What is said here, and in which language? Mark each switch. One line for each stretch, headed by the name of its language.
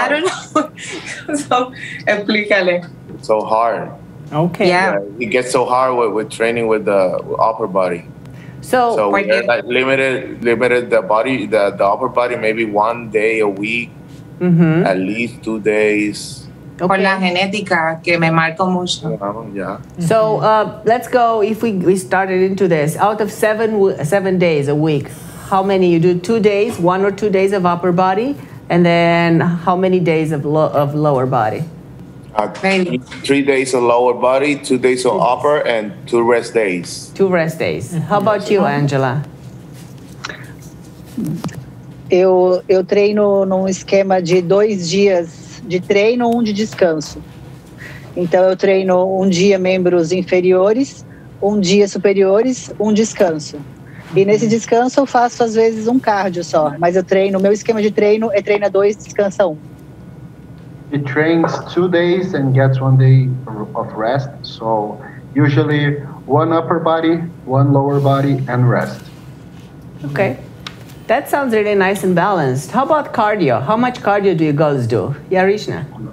English: I don't know. So,
Spanish: explícale.
English: So hard. Okay. Yeah. It gets so hard with training with the upper body. So we're like limited the upper body maybe 1 day a week, at least 2 days. Okay.
Spanish: Por la genética que me marco mucho.
English: Yeah. So let's go, if we started into this, out of 7 days a week, how many you do? 2 days, 1 or 2 days of upper body, and then how many days of lower body? 3 days of lower body, 2 days of upper, and 2 rest days. 2 rest days. How about you, Angela?
Portuguese: Eu treino num esquema de 2 dias de treino, de descanso. Então eu treino dia membros inferiores, dia superiores, descanso. E nesse descanso eu faço às vezes cardio só, mas eu treino, meu esquema de treino é treina 2, descansa 1.
English: It trains 2 days and gets 1 day of rest. So usually 1 upper body, 1 lower body, and rest. Okay. That sounds really nice and balanced. How about cardio? How much cardio do you girls do? Yarishna?